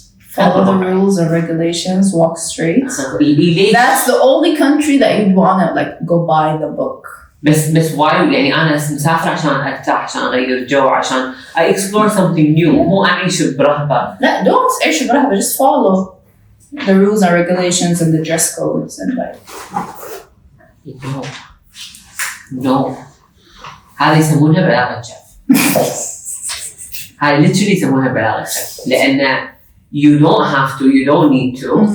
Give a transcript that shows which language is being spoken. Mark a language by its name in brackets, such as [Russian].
[English] Follow the rules and regulations, walk straight. That's the only country that you'd want to like go buy the book. [Arabic] بس [English] why [Arabic] يعني أنا مسافر عشان أرتاح عشان أغير جو عشان [English] I explore something new [Arabic] مو أعيش برهبة. لا, [English] don't [Arabic] أعيش برهبة. [English] Just follow the rules and regulations and the dress codes and like. No. [Arabic] هذا يسمونها بلاغة شف. هذا [English] literally [Arabic] يسمونها بلاغة شف لأن [English] you don't have to, you don't need to.